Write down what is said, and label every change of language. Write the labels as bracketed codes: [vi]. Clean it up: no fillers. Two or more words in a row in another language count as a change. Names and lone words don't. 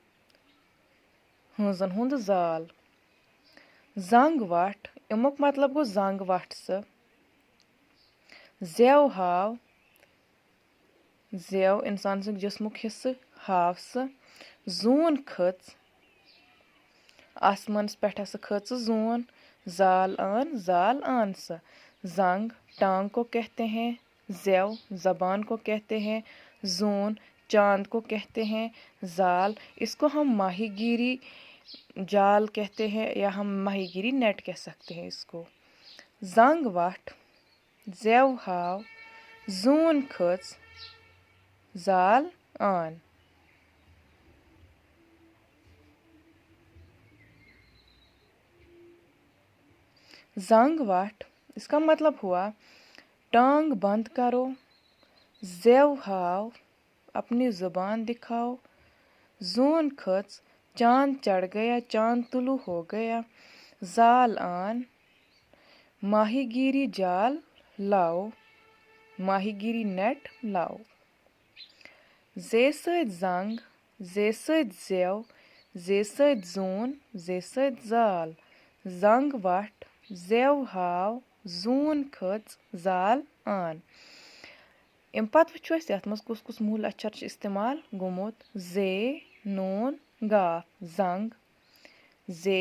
[ks] ہٲنزن ہُنٛد زال زنٛگ وٹھ اَمیُک مطلب گوٚو زنٛگ وٹھ سۄ زٮ۪و ہاو زٮ۪و اِنسان سٕنٛدِ جسمُک حِصہٕ ہاو سۄ زوٗن کھٔژ آسمانس پٮ۪ٹھ ہسا کھٔژ زوٗن زال آن سۄ زنٛگ [ur] ٹانٛگ کو کہتے ہیں زٮ۪و زبان کو کہتے ہیں زوٗن چاند کو کہتے ہیں زال اس کو ہم ماہی گیری جال کہتے ہیں یا ہم ماہی گیری نیٹ کہہ سکتے ہیں اس کو [ks] زنٛگ وٹھ زٮ۪و ہاو زوٗن کھٔژ زال آن زنٛگ وٹھ [ur] اس کا مطلب ہوا ٹانٛگ بنٛد کرو [ks] زٮ۪و ہاو [ur] اپنی زبان دکھاؤ [ks] زوٗن کھٔژ [ur] چاند چڑھ گیا چاند طلوع ہو گیا [ks] زال آن [ur] ماہی گیری جال لاؤ ماہی گیری نیٹ لاؤ [ks] زے سۭتۍ زنٛگ زے سۭتۍ زٮ۪و زے سۭتۍ زوٗن زے سۭتۍ زال زنٛگ وٹھ زٮ۪و ہاو زوٗن کھٔژ زال آن اَمہِ پتہٕ وٕچھو أسۍ یتھ منٛز کُس کُس موٗل اَچھر چھُ استعمال گوٚمُت زے نوٗن گاف زنٛگ زے